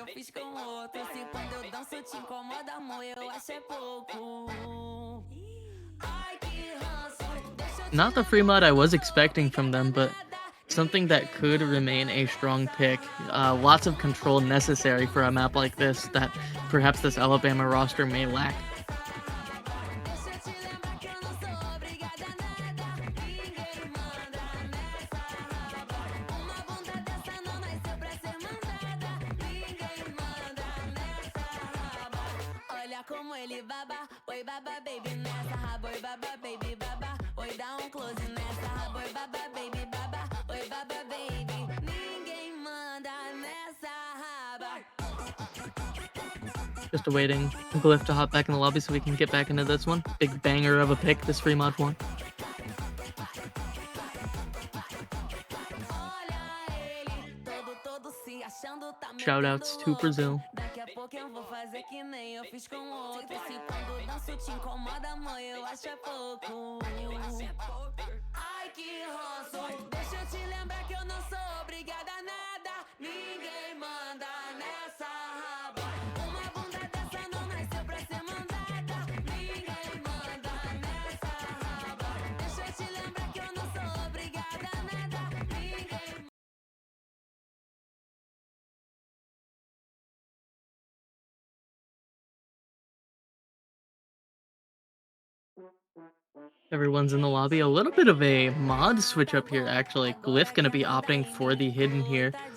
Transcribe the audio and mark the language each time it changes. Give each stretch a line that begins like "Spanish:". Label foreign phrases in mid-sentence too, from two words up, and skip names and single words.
English: Not the free mod I was expecting from them, but something that could remain a strong pick. Lots of control necessary for a map like this that perhaps this Alabama roster may lack.
Portuguese: Como ele baba, oi
English: baba baby
Portuguese: nessa raba, oi
English: baba baby baba,
Portuguese: oi dá close nessa raba, oi
English: baba baby baba,
Portuguese: oi
English: baba baby,
Portuguese: ninguém manda nessa raba.
English: Just awaiting Glyph to hop back in the lobby so we can get back into this one. Big banger of a pick, this free mod one. Shoutouts to Brazil.
Portuguese: Eu vou fazer que nem eu fiz com outro. Se quando danço te incomoda, amor, eu acho é pouco. Ai, que ranço. Deixa eu te lembrar que eu não sou obrigada a nada. Ninguém manda nessa raba. Uma bunda dessa não nasceu pra ser mandada. Ninguém manda nessa raba. Deixa eu te lembrar que eu não sou obrigada a nada. Ninguém.
English: Everyone's in the lobby. A little bit of a mod switch up here, actually. Glyph gonna be opting for the hidden here.